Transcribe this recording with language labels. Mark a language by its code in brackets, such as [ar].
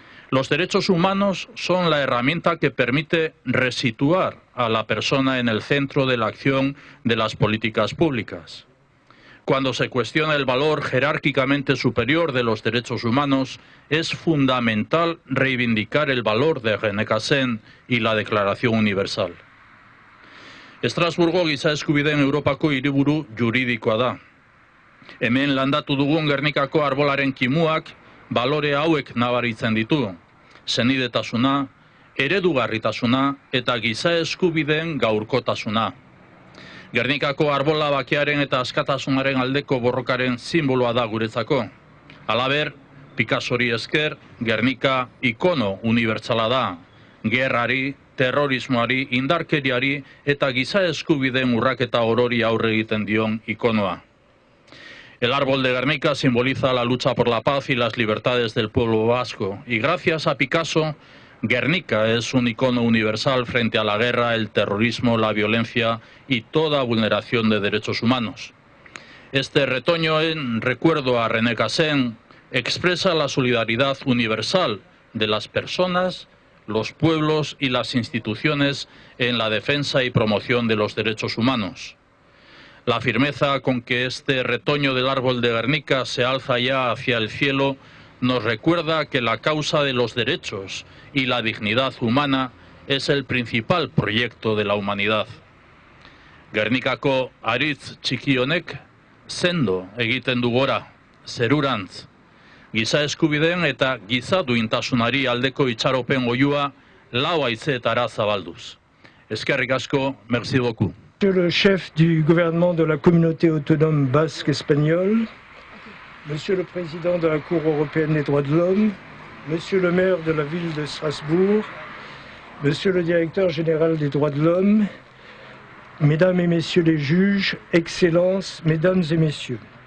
[es] Los derechos humanos son la herramienta que permite resituar a la persona en el centro de la acción de las políticas públicas. Cuando se cuestiona el valor jerárquicamente superior de los derechos humanos, es fundamental reivindicar el valor de Genekazen y la Declaración Universal. [eu] Estrasburgo giza eskubideen Europako hiriburu juridikoa da. Hemen landatu dugun Gernikako arbolaren kimuak balore hauek nabaritzen ditu. Senidetasuna, eredugarritasuna eta giza eskubideen gaurkotasuna. Gernikako arbola bakearen eta askatasunaren aldeko borrokaren simboloa da guretzako. Halaber, Picassori esker, Gernika ikono unibertsala da. Gerrari, terrorismoari, indarkeriari eta giza eskubideen urraketa orori aurre egiten dion ikonoa. [es] El árbol de Guernica simboliza la lucha por la paz y las libertades del pueblo vasco. Y gracias a Picasso, Guernica es un icono universal frente a la guerra, el terrorismo, la violencia y toda vulneración de derechos humanos. Este retoño en recuerdo a René Cassin expresa la solidaridad universal de las personas, los pueblos y las instituciones en la defensa y promoción de los derechos humanos. La firmeza con que este retoño del árbol de Guernica se alza ya hacia el cielo nos recuerda que la causa de los derechos y la dignidad humana es el principal proyecto de la humanidad. [eu] Gernikako aritz txiki honek sendo egiten du gora, zerurantz. Giza eskubideen eta giza duintasunari aldeko itxaropen oihua lau haizeetara zabalduz. Eskerrik asko, [fr] merci beaucoup. Monsieur le chef du gouvernement de la communauté autonome basque espagnole, Monsieur le président de la Cour européenne des droits de l'homme, Monsieur le maire de la ville de Strasbourg, Monsieur le directeur général des droits de l'homme, Mesdames et Messieurs les juges, Excellences, Mesdames et Messieurs.